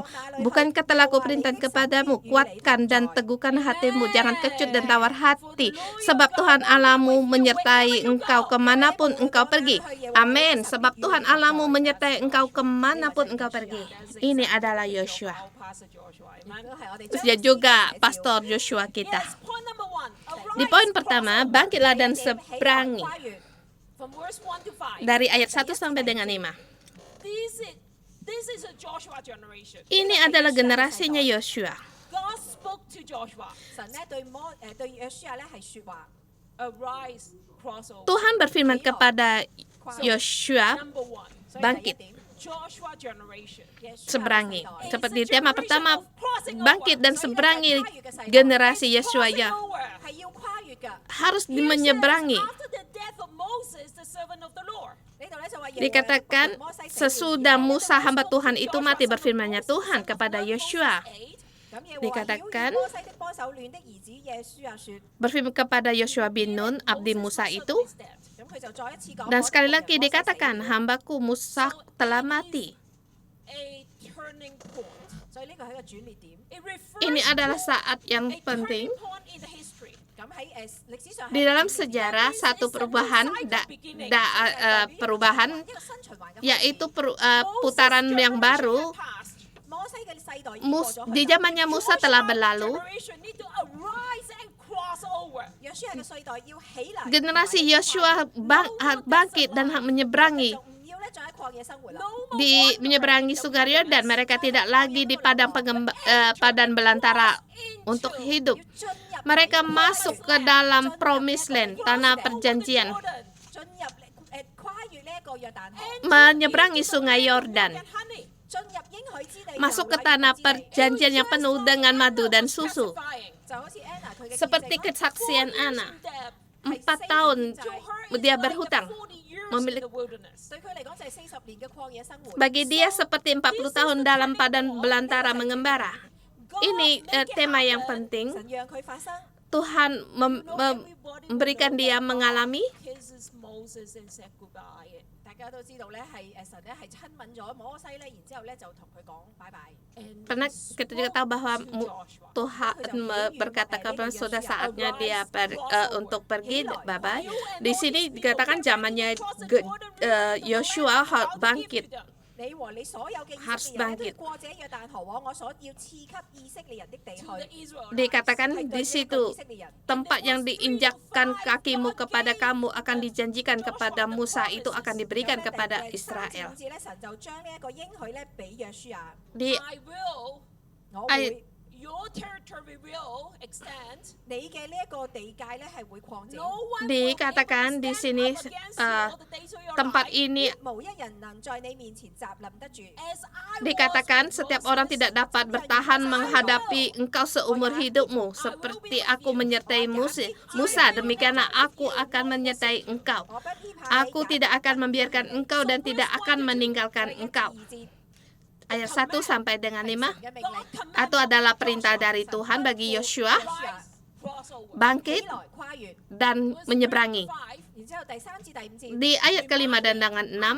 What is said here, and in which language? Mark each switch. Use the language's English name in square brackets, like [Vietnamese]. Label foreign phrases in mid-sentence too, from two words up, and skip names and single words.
[Indonesian] Bukankah telah kuperintahkan kepadamu, kuatkan dan teguhkan hatimu, jangan kecut dan tawar hati, sebab Tuhan Allahmu menyertai engkau kemanapun engkau pergi. Amin. Sebab Tuhan Allahmu menyertai engkau kemanapun engkau pergi. Ini adalah Yosua. Pastor Joshua. Amen. Dia juga Pastor Joshua kita. [English] Yes, point number 1. [Indonesian] Di poin pertama, bangkitlah dan seberangi. [English] From verse 1 to 5. [Indonesian] Dari ayat 1 sampai dengan 5. [English] This is a Joshua generation. [Indonesian] Ini adalah generasinya Yosua. [English] God spoke to Joshua. [Cantonese] 神咧對約書亞咧係説話。 [English] Arise, crossover. [Indonesian] Tuhan berfirman kepada Yosua, [English] Number 1. [Indonesian] bangkit, [English] Joshua generation. [Indonesian] seberangi. Seperti tema pertama, bangkit dan seberangi generasi Yosua ya. [Cantonese] 係要跨越㗎。 [Indonesian] Harus menyeberangi. [English] After the death of Moses, the servant of the Lord. [Cantonese] 呢度咧就話 [Indonesian] Dikatakan sesudah Musa hamba Tuhan itu mati, berfirmannya Tuhan kepada Yosua. 8. Dikatakan, [Cantonese] 摩西的幫手亂的兒子耶書亞説， [Indonesian] berfirman kepada Yosua bin Nun, abdi Musa itu. [Cantonese] 咁佢就再一次講。 [Indonesian] Dan sekali lagi dikatakan, hambaku Musa telah mati. [English] A turning point. [Cantonese] 所以呢個係一個轉捩點。 [English] It refers [Indonesian] Ini [English] to [Indonesian] adalah saat yang [English] a [Indonesian] penting [English] turning point in the history. [Cantonese] 咁喺歷史上 [Indonesian] di dalam sejarah, satu perubahan, perubahan [Cantonese] 一個新循環嘅 [Indonesian] yaitu putaran yang baru. [Cantonese] 摩西嘅世代已經過咗 [Indonesian] Di zamannya Musa telah berlalu. [English] Generation need to arise and cross over. [Cantonese] 約書亞嘅世代要起來， [Indonesian] Generasi Yosua bangkit dan menyeberangi. [Cantonese] 就唔要咧再喺曠野生活啦。 [Indonesian] Di menyeberangi sungai Yordan, mereka tidak lagi di padang belantara untuk hidup. Mereka masuk ke dalam [English] promised land, [Indonesian] tanah perjanjian, [Cantonese] 進入跨越呢一個約旦河， [Indonesian] menyeberangi sungai Yordan, [English] Honey, [Cantonese] 進入應許之地， [Indonesian] masuk ke tanah perjanjian yang penuh dengan madu dan susu. [English] testifying [Cantonese] 就好似 Anna 佢嘅 [Indonesian] Seperti [Cantonese] 見證 [Indonesian] kesaksian Ana, [English] that [Indonesian] 4 tahun [English] to her [Indonesian] dia [English] it's like [Indonesian] berhutang. [English] 40 years in [Indonesian] Memiliki- [English] the wilderness. [Cantonese] 對佢嚟講就係40年嘅曠野生活。 [Indonesian] Bagi dia seperti 40 tahun dalam padang belantara mengembara. Ini tema yang penting. [Cantonese] 神讓佢發生， [Indonesian] Tuhan memberikan dia mengalami. [English] Kisses Moses and said goodbye. [Cantonese] 大家都知道咧係神咧係親吻咗摩西咧，然之後咧就同佢講拜拜。 [English] And [Indonesian] Karena [English] he [Indonesian] kita juga tahu bahwa [English] spoke to Joshua. [Indonesian] Tuhan berkata kepada sudah saatnya dia untuk pergi, bye-bye. Di sini dikatakan zamannya Yosua bangkit. [Cantonese] 你和你所有嘅以 [Indonesian] Harus [Cantonese] 色列人都 [Indonesian] bangkit. [Cantonese] 要過這約旦河往我所要賜給以色列人的地去。 [English] To the Israelites. [Indonesian] Dikatakan [Cantonese] 係 [Indonesian] di [Cantonese] 對呢一個 [Indonesian] situ [Cantonese] 以色列人。 [Indonesian] tempat yang diinjakkan kakimu kepada kamu akan dijanjikan kepada Musa, itu akan diberikan kepada Israel. [Cantonese] 咧，神就將呢一個應許咧俾約書亞， [Indonesian] Di [English] I will [Cantonese] 我 Ay- 會 [English] Your territory will extend. [Cantonese] 你嘅呢一個地界咧係會擴展， [English] No one [Indonesian] Dikatakan [English] will [Indonesian] di [English] stand [Indonesian] sini [English] up against you all the days of your [Indonesian] tempat [English] life. [Indonesian] ini [Cantonese] 無一人能在你面前站立得住。 [English] As I [Indonesian] dikatakan [English] was with [Indonesian] setiap orang [English] Moses, [Indonesian] tidak dapat bertahan menghadapi engkau seumur hidupmu seperti aku menyertai Musa, demikianlah aku akan menyertai engkau. [Cantonese] 我不偏派 [Indonesian] Aku tidak akan membiarkan engkau dan tidak akan meninggalkan engkau. Ayat 1 sampai dengan 5 [Cantonese] 嘅命令， [Indonesian] atau adalah perintah dari Tuhan bagi Yosua [English] cross over. [Indonesian] bangkit [Cantonese] 起來跨越， [Indonesian] dan menyeberangi. [Cantonese] 然之後第3至第5節 [Indonesian] Di ayat kelima dan dengan 6